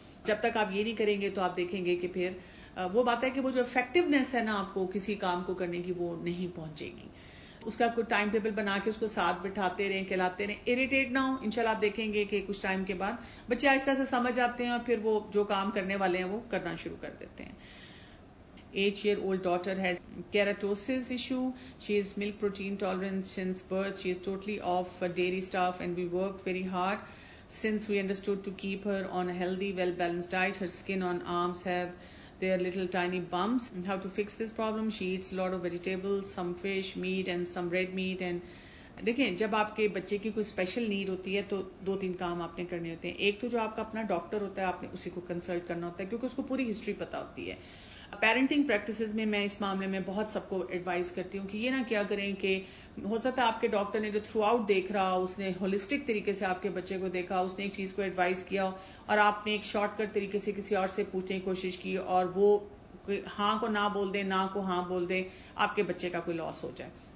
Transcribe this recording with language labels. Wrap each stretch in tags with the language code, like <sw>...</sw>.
<ur>جب تک آپ یہ نہیں کریں گے تو آپ دیکھیں گے کہ پھر وہ بات ہے کہ وہ جو افیکٹونیس ہے نا آپ کو کسی کام کو کرنے کی وہ نہیں پہنچے گی. اس کا کوئی ٹائم ٹیبل بنا کے اس کو ساتھ بٹھاتے رہیں، کھلاتے رہیں، اریٹیٹ نہ ہو. انشاءاللہ آپ دیکھیں گے کہ کچھ ٹائم کے بعد بچے آہستہ سے سمجھ آتے ہیں اور پھر وہ جو کام کرنے والے ہیں وہ کرنا شروع کر دیتے ہیں.</ur> <en>8-year-old daughter has keratosis issue. She is milk protein tolerant since birth. She is totally off dairy stuff and we worked very hard since we understood to keep her on a healthy, well-balanced diet. Her skin on arms have their little tiny bumps. And how to fix this problem? She eats a lot of vegetables, some fish, meat and some red meat.</en> <ur>And دیکھیں جب آپ کے بچے کی کوئی special need ہوتی ہے تو 2-3 کام آپ نے کرنے ہوتے ہیں. ایک تو جو آپ کا اپنا ڈاکٹر ہوتا ہے آپ نے اسی کو کنسلٹ کرنا ہوتا ہے کیونکہ اس کو پوری ہسٹری پتا ہوتی ہے. پیرنٹنگ پریکٹسز میں اس معاملے میں بہت سب کو ایڈوائز کرتی ہوں کہ یہ نہ کیا کریں کہ ہو سکتا ہے آپ کے ڈاکٹر نے جو تھرو آؤٹ دیکھ رہا، اس نے ہولسٹک طریقے سے آپ کے بچے کو دیکھا، اس نے ایک چیز کو ایڈوائز کیا اور آپ نے ایک شارٹ کٹ طریقے سے کسی اور سے پوچھنے کی کوشش کی اور وہ ہاں کو نہ بول دے، نہ کو ہاں بول دے، آپ کے بچے کا کوئی لاس ہو جائے.</ur>